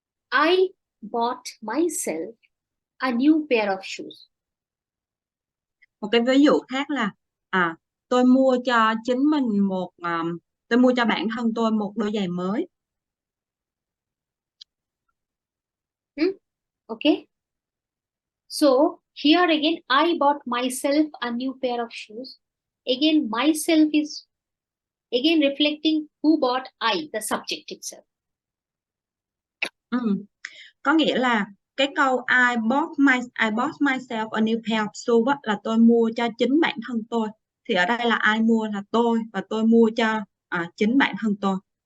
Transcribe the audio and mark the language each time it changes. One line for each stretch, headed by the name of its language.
English: I bought myself a new pair of shoes.
Vietnamese: Một cái ví dụ khác là tôi mua cho chính mình tôi mua cho bản thân tôi một đôi giày mới.
English: Okay. So here again, I bought myself a new pair of shoes. Again, myself is again reflecting who bought, I, the subject itself.
Vietnamese: Có nghĩa là cái câu
English: I bought myself a new pair of shoes
Vietnamese: là tôi mua cho chính bản thân tôi. Thì ở đây là ai mua là tôi, và tôi mua cho chính bản thân tôi.